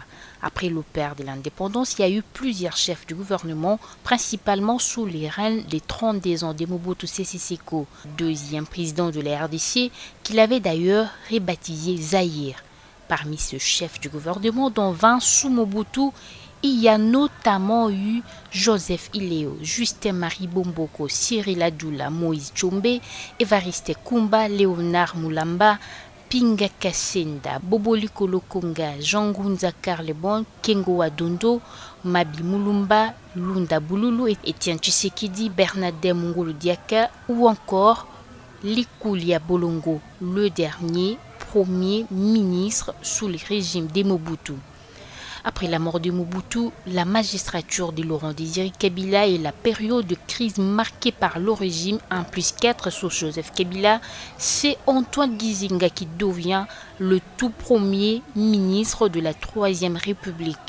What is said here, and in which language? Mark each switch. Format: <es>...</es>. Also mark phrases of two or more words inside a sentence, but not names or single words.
<fr>Après le père de l'indépendance, il y a eu plusieurs chefs du gouvernement, principalement sous les règnes des 32 ans de Mobutu Sese Seko, deuxième président de la RDC, qu'il avait d'ailleurs rebaptisé Zaïre. Parmi ce chef du gouvernement, dont 20 sous Mobutu, il y a notamment eu Joseph Ileo, Justin-Marie Bomboko, Cyril Adoula, Moïse Tchombe, Evariste Kumba, Léonard Moulamba, Pinga Kassenda, Boboli Kolokonga, Jean Gunza Karlebon, Kengo Adondo, Mabi Mulumba, Lunda Bululu, Etienne Tshisekedi, Bernadette Mungolo Diaka ou encore Likulia Bolongo, le dernier premier ministre sous le régime de Mobutu. Après la mort de Mobutu, la magistrature de Laurent Désiré Kabila et la période de crise marquée par le régime 1+4 sous Joseph Kabila, c'est Antoine Gizenga qui devient le tout premier ministre de la Troisième République.</fr>